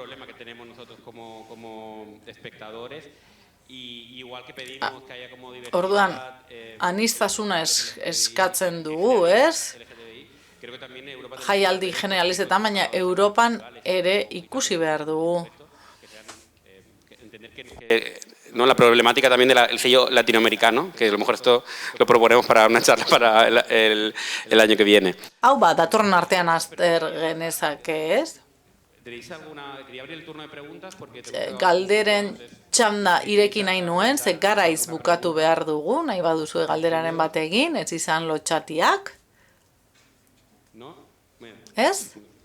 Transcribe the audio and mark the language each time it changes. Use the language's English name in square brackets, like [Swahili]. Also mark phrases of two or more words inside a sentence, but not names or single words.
[Basque] Orduan, aniztasuna eskatzen dugu, ez? Jaialdi generalistetan, baina Europan ere ikusi behar dugu. [Spanish] No, la problemática también del sello latinoamericano, que a lo mejor esto lo proponemos para una charla para el año que viene. [Basque] Hau ba, datorren artean azter genezake, ez? Galderen txanda ireki nahi nuen, ze garaiz bukatu behar dugu, nahi baduzue galderaren bat egin, ez izan lotxatiak. Ez?